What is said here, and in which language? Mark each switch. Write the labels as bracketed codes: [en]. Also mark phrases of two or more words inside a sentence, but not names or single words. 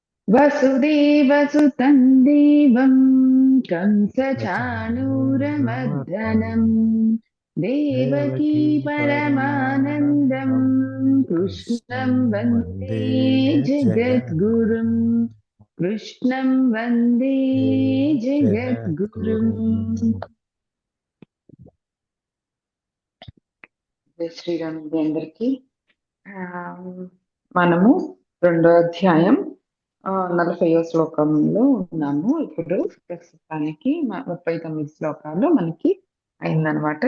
[sa] वसुदेवसुतं देवं कंसचाणूरमर्दनम् देवकी देवकी परमानन्दं परमानन्दं कृष्णं कृष्णं वन्दे वन्दे जगद्गुरुम् जगद्गुरुं कृष्णं वन्दे जगद्गुरुम्। जगद्गुरुम्। [te] జై శ్రీరామ్ అందరికీ. ఆ, మనము రెండో అధ్యాయం 40వ శ్లోకంలో ఉన్నాము. ఇప్పుడు ప్రస్తుతానికి 39 శ్లోకాలు మనకి అయిందనమాట.